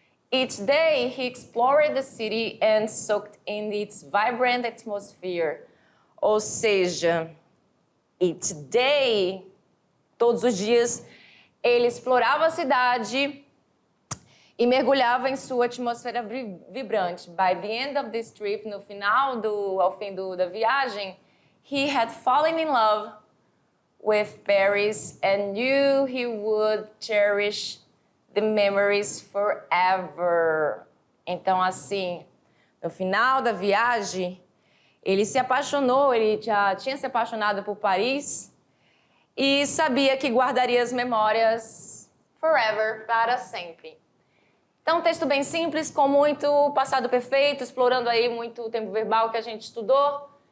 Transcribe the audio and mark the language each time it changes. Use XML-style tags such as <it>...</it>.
<en>Each day he explored the city and soaked in its vibrant atmosphere.</en> <pt>Ou seja,</pt> <en>each day,</en> <pt>todos os dias, ele explorava a cidade e mergulhava em sua atmosfera vibrante.</pt> <en>By the end of this trip,</en> <pt>ao fim da viagem,</pt> <en>he had fallen in love with Paris and knew he would cherish the memories forever.</en> <pt>Então, assim, no final da viagem, ele se apaixonou, ele já tinha se apaixonado por Paris e sabia que guardaria as memórias forever, para sempre. Então, um texto bem simples, com muito passado perfeito, explorando aí muito o tempo verbal que a gente estudou.</pt>